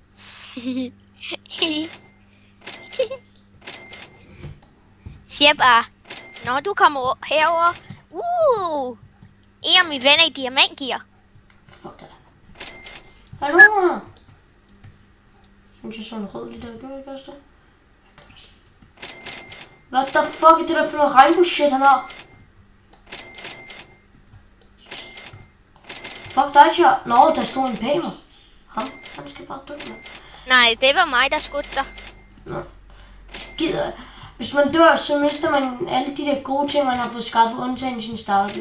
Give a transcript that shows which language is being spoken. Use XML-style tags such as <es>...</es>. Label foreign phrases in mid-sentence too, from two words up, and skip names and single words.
<da>Siger bare, når du kommer herover, en af mine venner i diamantgear. Fuck dig. Hallo? Synes jeg så en rød lige der, gør ikke også det?</da> <en>What the fuck</en> <da>er det der for noget regnbue shit, han har? Fuck dig, Charles. Nå, der stod en pæmer. Han skal bare dø, mand. Nej, det var mig, der skudte dig. Nå. Gider. Hvis man dør, så mister man alle de der gode ting, man har fået skaffet, undtagen sin startergear.</da>